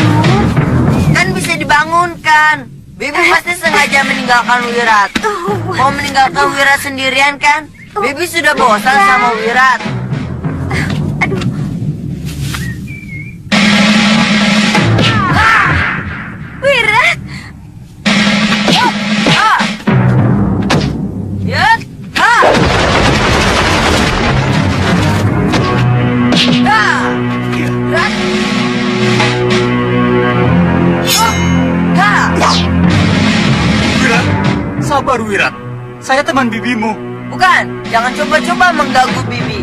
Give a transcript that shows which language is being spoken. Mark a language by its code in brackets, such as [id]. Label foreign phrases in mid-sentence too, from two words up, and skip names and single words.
[id] Kan bisa dibangunkan. Bibi pasti sengaja meninggalkan Wirat. Mau meninggalkan Wirat sendirian kan? Bibi sudah bosan sama Wirat. Wirat! Yut! Wirat! Wirat, sabar Wirat. Saya teman bibimu. Bukan, jangan coba-coba mengganggu Bibi.